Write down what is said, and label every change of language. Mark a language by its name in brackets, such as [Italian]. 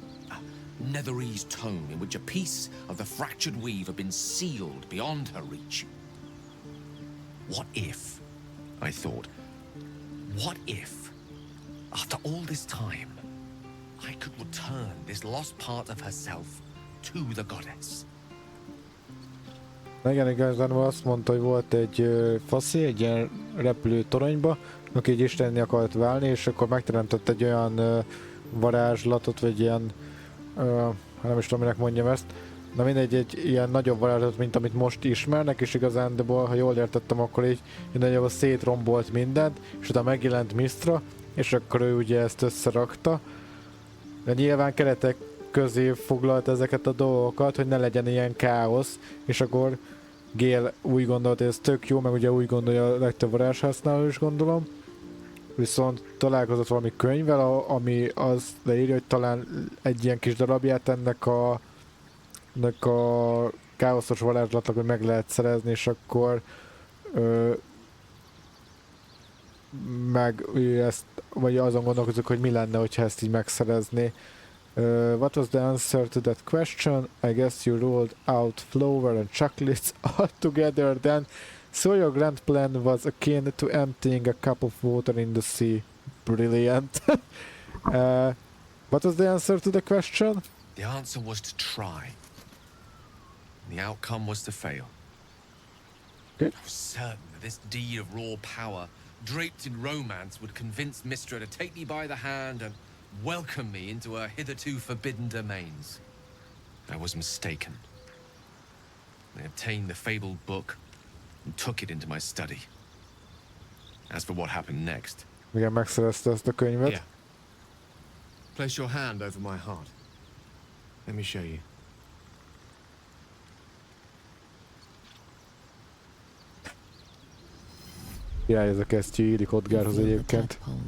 [English] A Netherese tome in which a piece of the fractured weave had been sealed beyond her reach. What if, I thought, what if, after all this time, I could return this lost part of herself to the goddess? [Hungarian] Igen, igazából azt mondta, hogy volt egy faszi, egy ilyen repülő toronyba, aki egy istenné akart válni, és akkor megteremtett egy olyan varázslatot, vagy ilyen, nem is tudom, minek mondjam ezt, na mindegy, egy ilyen nagyobb varázslatot, mint amit most ismernek, és igazándiból, ha jól értettem, akkor így nagyjából szétrombolt mindent, és utána megjelent Mystra, és akkor ő ugye ezt összerakta. De nyilván keretek közé foglalt ezeket a dolgokat, hogy ne legyen ilyen káosz, és akkor Gale úgy gondolta, hogy ez tök jó, meg ugye úgy gondolja a legtöbb varázshasználó is, gondolom. Viszont találkozott valami könyvvel, ami az leírja, hogy talán egy ilyen kis darabját ennek a káoszos varázslatnak, hogy meg lehet szerezni, és akkor meg ezt, vagy azon gondolkozunk, hogy mi lenne, hogyha ezt így megszerezné. [English] What was the answer to that question? I guess you rolled out flour and chocolates all together then. So your grand plan was akin to emptying a cup of water in the sea. Brilliant. What was the answer to the question? The answer was to try. The outcome was to fail. Okay. I was certain that this deed of raw power, draped in romance, would convince Mystra to take me by the hand and welcome me into her hitherto forbidden domains. I was mistaken. I obtained the fabled book and took it into my study. As for what happened next... [Hungarian] Igen, megszerezte ezt a könyvet. [English] Here. Place your hand over my heart. Let me show you. [Hungarian] Király ez a kesztyű, írik Odgárhoz egyébként.